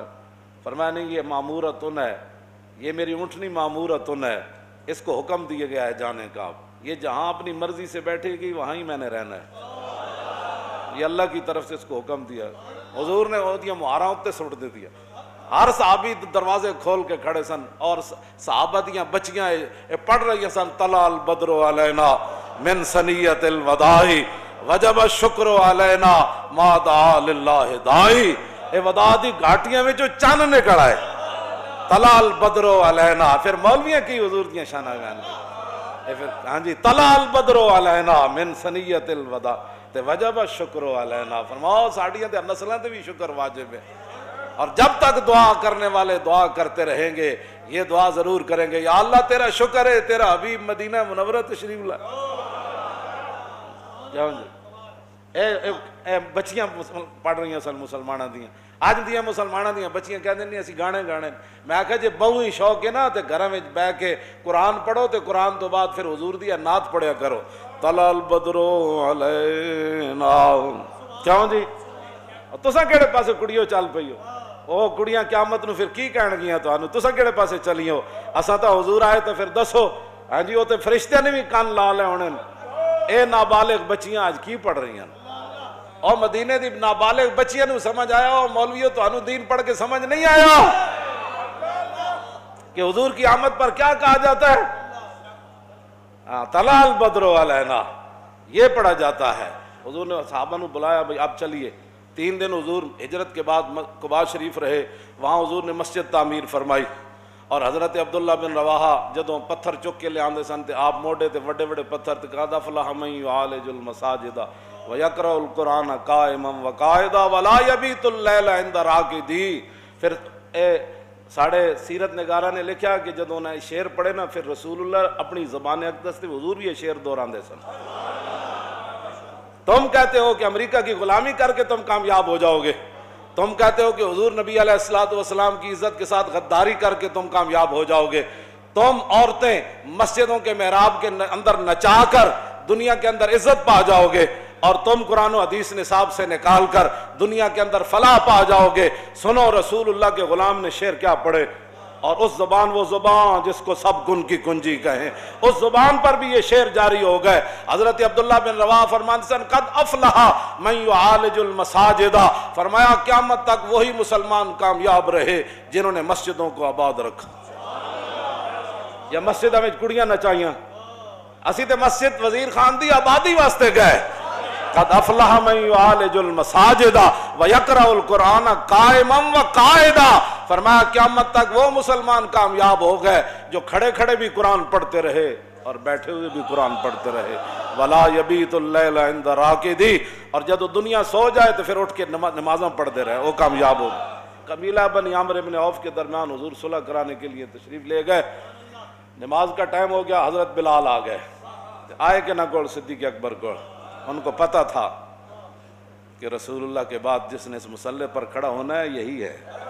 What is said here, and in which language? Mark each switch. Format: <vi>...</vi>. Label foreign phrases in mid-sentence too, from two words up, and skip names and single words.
<ur>فرمایا نہیں، یہ مامورتن ہے، یہ میری اونٹنی مامورتن ہے، اس کو حکم دیا گیا ہے جانے کا. یہ جہاں اپنی مرضی سے بیٹھے گی وہاں ہی میں نے رہنا ہے، یہ اللہ کی طرف سے اس کو حکم دیا.</ur> <pa>حضور نے وہ دیا مہاراں اتے سٹ دے دیا. ہر صحابی دروازے کھول کے کھڑے سن اور صحابہ دیاں بچیاں پڑھ رہی سن</pa> <ar>طلع البدر علینا من ثنیۃ الوداع وجب الشکر علینا ما دعا للہ داعی.</ar> <pa>اے وداع دی گھاٹیاں وچوں چن نکل آئے،</pa> <ar>طلع البدر علینا.</ar> <pa>پھر مولویاں کی حضور دیاں شاناں بیان پھر ہاں جی،</pa> <ar>طلع البدر علینا من ثنیۃ الوداع تے وجب الشکر علینا.</ar> <pa>فرماؤ ساڈیاں تے نسلاں تے بھی شکر واجب ہے.</pa> <ur>اور جب تک دعا کرنے والے دعا کرتے رہیں گے، یہ دعا ضرور کریں گے، یا اللہ تیرا شکر ہے تیرا حبیب مدینہ منورہ تشریف لائے.</ur> <pa>جاؤ جی، اے بچیاں پڑھ رہی ہیں سن مسلمانہ دیاں، اج دیاں مسلمانہ دیاں بچیاں کہہ دیں اسی گانے گانے. میں آکھا جی بہو ہی شوق ہے نا تے گھراں وچ بیٹھ کے قرآن پڑھو تے قرآن تو بعد پھر حضور دی نعت پڑھیا کرو.</pa> <ar>طلع البدر علینا.</ar> <pa>کیوں جی تساں کیڑے پاسے کڑیو چل پئی ہو؟ او کڑیاں قیامت نو پھر کی کہن گیاں تانوں؟ تساں کیڑے پاسے چلی ہو؟ اساں تو حضور آئے تو پھر دسو. ہاں جی، وہ تے فرشتیاں نے بھی کان لا لے ہونے. اے نابالغ بچیاں آج کی پڑھ رہی ہیں؟ اور مدینے دی نابالغ بچیاں نو سمجھ آیا؟</pa> <ur>اور مولویوں تانوں دین پڑھ کے سمجھ نہیں آیا کہ حضور کی آمد پر کیا کہا جاتا ہے؟</ur> <ar>طلع البدر علینا،</ar> <ur>یہ پڑھا جاتا ہے. حضور نے صحابہ نو بلایا، بھئی اب چلیے. 3 دن حضور ہجرت کے بعد قباء شریف رہے، وہاں حضور نے مسجد تعمیر فرمائی.</ur> <pa>اور حضرت عبداللہ بن رواحہ جدوں پتھر چک کے لے آندے سن تے آپ موڈے تے وڈے وڈے پتھر تے</pa> <ar>قد افلح من یعالج المساجد ویقرأ القرآن قائما وقاعدا ولا یبیت اللیل عند راقدی.</ar> <pa>پھر ساڑھے سیرت نگارہ نے لکھا کہ جدوں نے شعر پڑھے نا پھر رسول اللہ اپنی زبان اقدس تے حضور بھی یہ شعر دہراندے سن.</pa> <ur>تم کہتے ہو کہ امریکہ کی غلامی کر کے تم کامیاب ہو جاؤ گے، تم کہتے ہو کہ حضور نبی علیہ السلام کی عزت کے ساتھ غداری کر کے تم کامیاب ہو جاؤ گے. تم عورتیں مسجدوں کے محراب کے اندر نچا کر دنیا کے اندر عزت پا جاؤ گے، اور تم قرآن و حدیث نصاب سے نکال کر دنیا کے اندر فلاح پا جاؤ گے. سنو رسول اللہ کے غلام نے شعر کیا پڑھے، اور اس زبان وہ زبان جس کو سب گن کی کنجی کہیں، اس زبان پر بھی یہ شعر جاری ہو گئے. حضرت عبداللہ بن رواحہ فرماتے ہیں</ur> <ar>قد افلح من یعالج المساجد.</ar> <ur>فرمایا قیامت تک وہی مسلمان کامیاب رہے جنہوں نے مسجدوں کو آباد رکھا.</ur> <pa>یا مسجدوں میں کڑیاں نچائیاں، اسی تے مسجد وزیر خان دی آبادی واسطے گئے.</pa> <ar>قد افلح من یعالج المساجد ویقرأ القرآن قائما وقاعدا.</ar> <ur>فرمایا قیامت تک وہ مسلمان کامیاب ہو گئے جو کھڑے کھڑے بھی قرآن پڑھتے رہے اور بیٹھے ہوئے بھی قرآن پڑھتے رہے.</ur> <ar>ولا یبیت اللیل عند راقدی.</ar> <ur>اور جب دنیا سو جائے تو پھر اٹھ کے نمازاں پڑھتے رہے، وہ کامیاب ہو گئے. قبیلہ بن عامر بن عوف کے درمیان حضور صلح کرانے کے لیے تشریف لے گئے. نماز کا ٹائم ہو گیا، حضرت بلال آ گئے. آئے کہ نہ کول صدیق اکبر کو، ان کو پتہ تھا کہ رسول اللہ کے بعد جس نے اس مسلح پر کھڑا ہونا ہے یہی ہے.</ur>